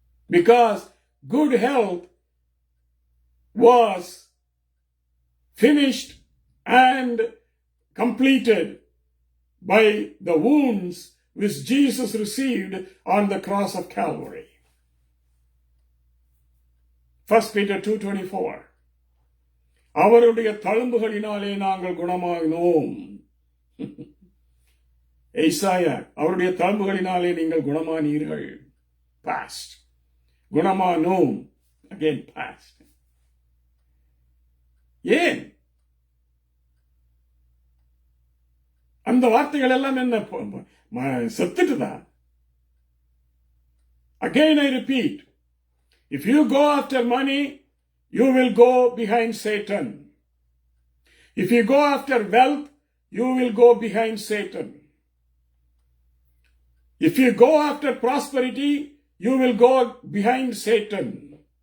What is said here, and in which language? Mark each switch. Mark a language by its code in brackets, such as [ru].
[en] Because good health was finished and completed by the wounds which Jesus received on the cross of Calvary. 1 Peter 2:24. [ta] அவருடைய தழும்புகளினாலே நாங்கள் குணமானோம். ஏசாயா, அவருடைய தழும்புகளினாலே நீங்கள் குணமானீர்கள். [en] Past. [ta] குணமானோம். [en] Again past. [ta] ஏன் அந்த வார்த்தைகள் எல்லாம் என்ன செத்துட்டுதா? [en] Again I repeat, if you go after money, you will go behind Satan. If you go after wealth, you will go behind Satan. If you go after prosperity, you will go behind Satan.